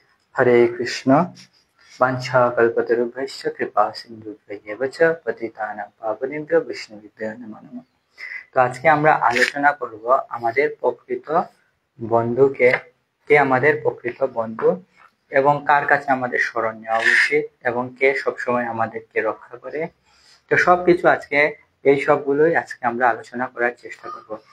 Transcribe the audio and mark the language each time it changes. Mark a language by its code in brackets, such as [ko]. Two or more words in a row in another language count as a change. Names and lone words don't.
[sa] हरे कृष्ण वाञ्छाकल्पतरुभ्यश्च कृपासिन्धुभ्यैव च पतितानां पावनेभ्यो वैष्णवेभ्यो नमो नमः। [bn] তো আজকে আমরা আলোচনা করব আমাদের প্রকৃত বন্ধুকে, কে আমাদের প্রকৃত বন্ধু এবং কার কাছে আমাদের শরণ নেওয়া উচিত এবং কে সবসময় আমাদেরকে রক্ষা করে। তো সবকিছু আজকে এই সবগুলোই আজকে আমরা আলোচনা করার চেষ্টা করব।